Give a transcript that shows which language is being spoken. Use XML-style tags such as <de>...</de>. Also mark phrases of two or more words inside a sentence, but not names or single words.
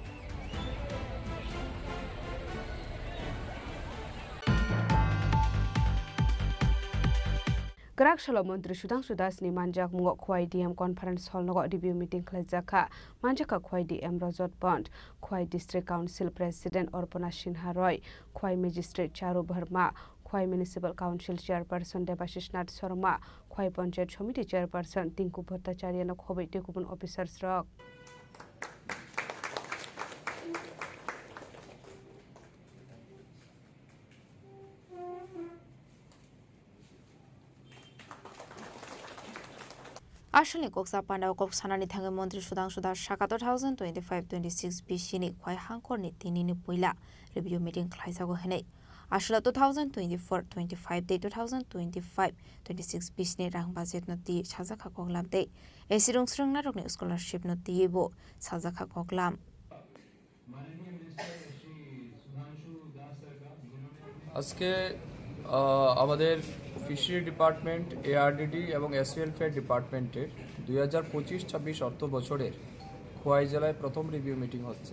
<trp>Karakshalo Mantri Sudhanshu Das ni manjak mungo khwai</trp> <en>DM conference hall</en> <trp>nogo</trp> <en>review meeting</en> <trp>khlajaka manjaka khwai DM Rajot Pond khwai</trp> <en>district council president</en> <trp>Orpana Sinha Roy khwai magistrate Charu Bharma khwai</trp> <en>municipal council chairperson</en> <trp>Debashish Nath Sharma khwai</trp> <en>panchayat committee chairperson</en> <trp>Tinku Bhattacharya no khobai tekubun officers rok Ashali koksa pandao kok sanani thange mantri Sudhanshu Das Shaka 2025-26 bishini khwai hangkor ni tinini puila</trp> <en>review meeting</en> <trp>khlaisago hene ashla 2024-25 de 2025-26 bishni rang budget no ti sajaka koklam te esirung srung na rokni scholarship no ti bo sajaka koklam</trp> <bn>আজকে আমাদের</bn> <en>fishery department</en> <bn>এআরডিডি এবং</bn> <en>S welfare department's</en> <bn>2025-26 অর্থ বছরের খোয়াই জেলায় প্রথম</bn> <en>review meeting</en> <bn>হচ্ছে</bn>